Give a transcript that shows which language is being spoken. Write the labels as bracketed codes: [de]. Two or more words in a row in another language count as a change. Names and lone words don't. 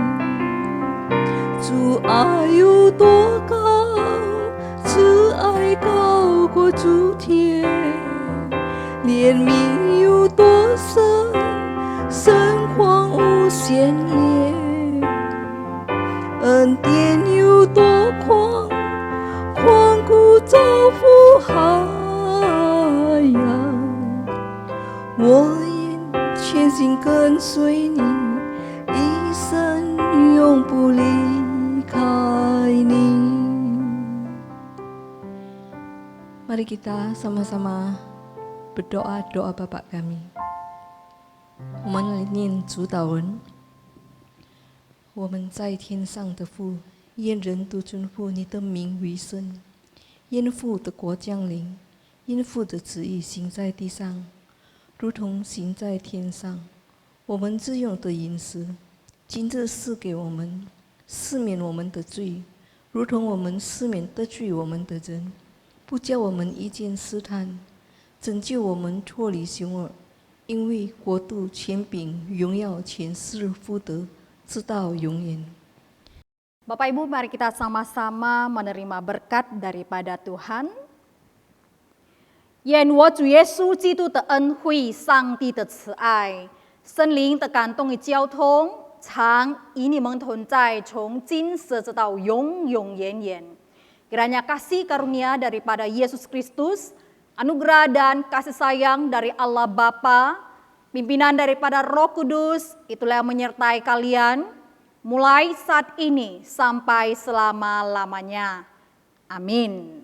[zh] 主爱有多高，慈爱高过诸天，怜悯有多深，深广无限列，恩典有多宽，宽谷造福海洋。我愿全心跟随你，一生永不离开你。 [id] Mari kita sama-sama berdoa doa Bapa kami. [zh] 我们来念主祷文。我们在天上的父，愿人都尊父你的名为圣。愿父的国降临，愿父的旨意行在地上，如同行在天上。我们自用的饮食，今日赐给我们，赦免我们的罪，如同我们赦免得罪我们的人，不叫我们遇见试探，拯救我们脱离凶恶。因为国度、权柄、荣耀全是父的，直到永远。 [id] Bapak Ibu, mari kita sama-sama menerima berkat daripada Tuhan. [zh] 愿我主耶稣基督的恩惠、上帝的慈爱、圣灵的感动与交通，常与你们同在，从今时直到永永远远。 [id] Kiranya kasih karunia daripada Yesus Kristus, anugerah dan kasih sayang dari Allah Bapa, pimpinan daripada Roh Kudus, itulah yang menyertai kalian, mulai saat ini sampai selama-lamanya. Amin.